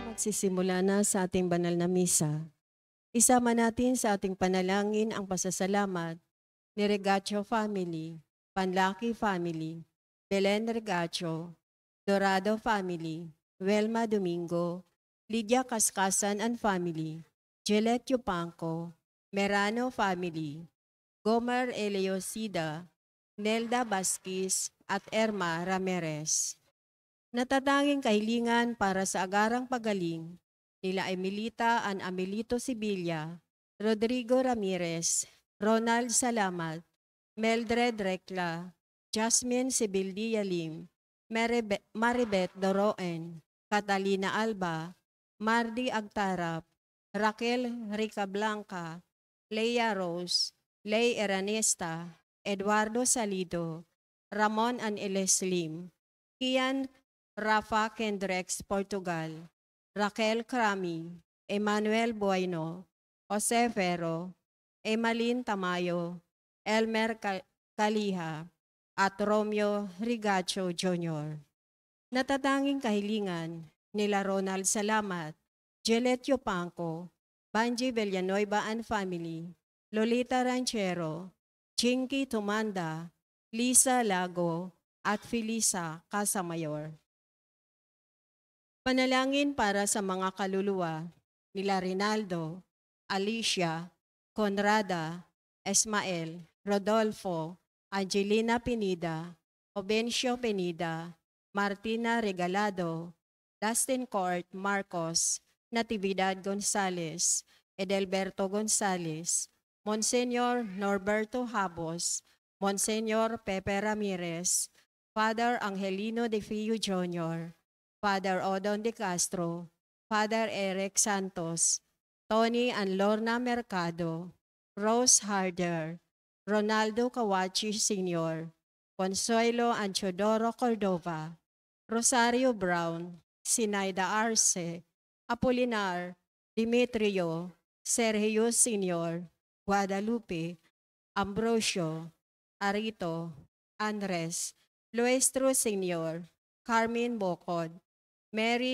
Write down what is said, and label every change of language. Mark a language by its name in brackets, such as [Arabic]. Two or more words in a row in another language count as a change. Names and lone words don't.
[Filipino] magsisimula na sa ating banal na misa. Isama natin sa ating panalangin ang pasasalamat ni Regacho family, Panlaki family, Belen Regacho, Dorado family, Welma Domingo, Lydia Kaskasan [English] and family, [Filipino] Gillette Yupanco, Merano family, Gomer Eleosida, Nelda Basquis at Erma Ramirez. Natatanging kahilingan para sa agarang pagaling nila Emilita and Amelito Sibilla, Rodrigo Ramirez, Ronald Salamat, Meldred Recla, Jasmine Sibildia Lim, Maribet Doroen, Catalina Alba, Mardi Agtarap, Raquel Rica Blanca, Leia Rose, Ley Eranesta, Eduardo Salido, Ramon and Eles Lim, Kian Rafa Kendrex, Portugal, Raquel Crami, Emmanuel Bueno, Jose Ferro, Emalyn Tamayo, Elmer Kaliha, at Romeo Rigacho Jr. Natatanging kahilingan nila Ronald Salamat, Gillette Yupanco, Banji Villanueva [English] and family, [Filipino] Lolita Ranchero, Chinky Tumanda, Lisa Lago, at Felisa Casamayor. Panalangin para sa mga kaluluwa nila Rinaldo, Alicia, Conrada, Esmael, Rodolfo, Angelina Pinida, Obencio Pinida, Martina Regalado, Dustin Court Marcos, Natividad Gonzales, Edelberto Gonzales, Monsenyor Norberto Habos, Monsenyor Pepe Ramirez, Father Angelino de Fio Jr., Father Odon de Castro, Father Eric Santos, Tony and Lorna Mercado, Rose Harder, Ronaldo Kawachi Sr., Consuelo Anchodoro Cordova, Rosario Brown, Sinaida Arce, Apolinar, Dimitrio, Sergio Sr., Guadalupe, Ambrosio, Arito, Andres, Luestro Sr., Carmen Bocod, Mary